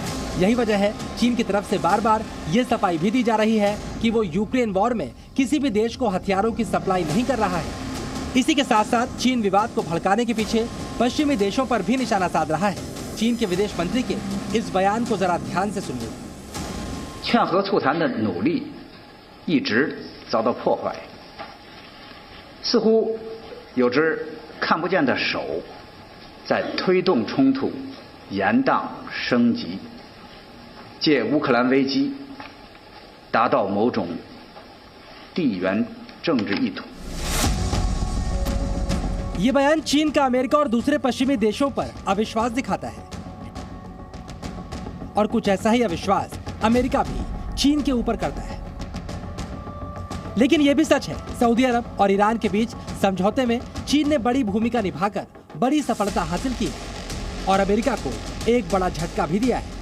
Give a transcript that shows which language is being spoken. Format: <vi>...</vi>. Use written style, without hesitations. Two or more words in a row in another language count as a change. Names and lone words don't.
<hi>यही वजह है चीन की तरफ से बार बार ये सफाई भी दी जा रही है कि वो यूक्रेन वॉर में किसी भी देश को हथियारों की सप्लाई नहीं कर रहा है। इसी के साथ साथ चीन विवाद को भड़काने के पीछे पश्चिमी देशों पर भी निशाना साध रहा है। चीन के विदेश मंत्री के इस बयान को जरा ध्यान से सुनिए।</hi> <zh>劝和促谈的努力一直遭到破坏，似乎有只看不见的手在推动冲突延宕升级，借乌克兰危机达到某种地缘政治意图。</zh> <hi>ये बयान चीन का अमेरिका और दूसरे पश्चिमी देशों पर अविश्वास दिखाता है और कुछ ऐसा ही अविश्वास अमेरिका भी चीन के ऊपर करता है। लेकिन ये भी सच है, सऊदी अरब और ईरान के बीच समझौते में चीन ने बड़ी भूमिका निभाकर बड़ी सफलता हासिल की है और अमेरिका को एक बड़ा झटका भी दिया है।</hi>